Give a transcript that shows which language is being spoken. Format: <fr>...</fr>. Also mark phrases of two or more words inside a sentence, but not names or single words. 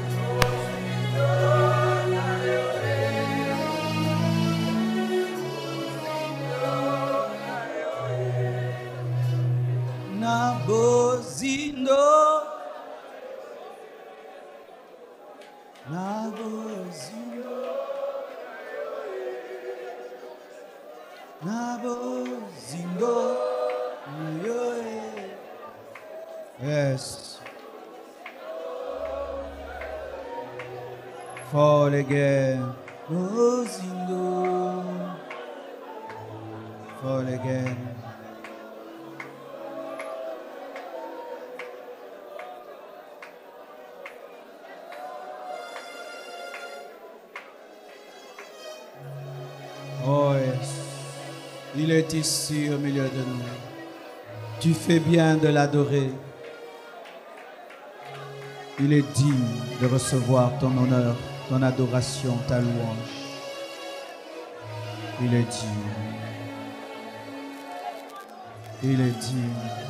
<ln>Na bozindo, na bozindo, na bozindo,</ln> <en>yes. Fall again, bozindo, fall again. Oh yes,</en> <fr>il est ici au milieu de nous. Tu fais bien de l'adorer. Il est digne de recevoir ton honneur, ton adoration, ta louange. Il est digne. Il est digne.</fr>